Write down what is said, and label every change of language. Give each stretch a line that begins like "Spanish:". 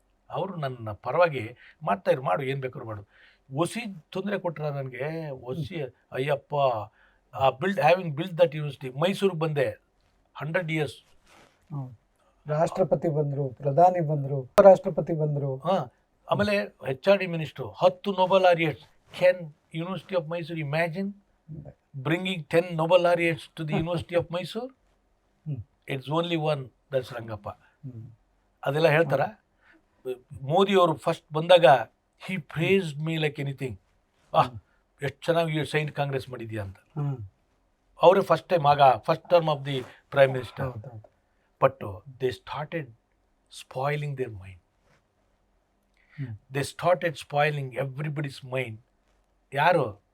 Kannada: ಅವರು ನನ್ನ ಪರವಾಗಿ ಮಾಡ್ತಾಯಿರು, ಮಾಡು ಏನು ಬೇಕಾದ್ರು ಮಾಡು. ಒಸಿ ತೊಂದರೆ ಕೊಟ್ಟರ ನನಗೆ.
English: ಒಸಿ Ayyappa, having build that university.
Kannada: ಮೈಸೂರಿಗೆ ಬಂದೆ
English: 100 years.
Kannada: ರಾಷ್ಟ್ರಪತಿ ಬಂದರು, ಪ್ರಧಾನಿ ಬಂದರು, ರಾಷ್ಟ್ರಪತಿ ಬಂದರು.
English: ಆಮೇಲೆ HRD minister, 10 Nobel laureates. Can university of Mysore imagine bringing 10 Nobel laureates to the University of Mysore? It's only one, that's Rangappa.
Kannada: ಅದೆಲ್ಲ ಹೇಳ್ತಾರ. ಮೋದಿ ಅವರು ಫಸ್ಟ್ ಬಂದಾಗ
English: he praised me like anything.
Kannada: ಎಷ್ಟು ಚೆನ್ನಾಗಿ ಸೈಂಟ್ ಕಾಂಗ್ರೆಸ್ ಮಾಡಿದ್ಯಾ ಅಂತ. ಅವರೇ ಫಸ್ಟ್ ಟೈಮ್ ಆಗ
English: First term of the prime minister. But they started spoiling their mind. They started spoiling everybody's mind.
Kannada: ಯಾರು?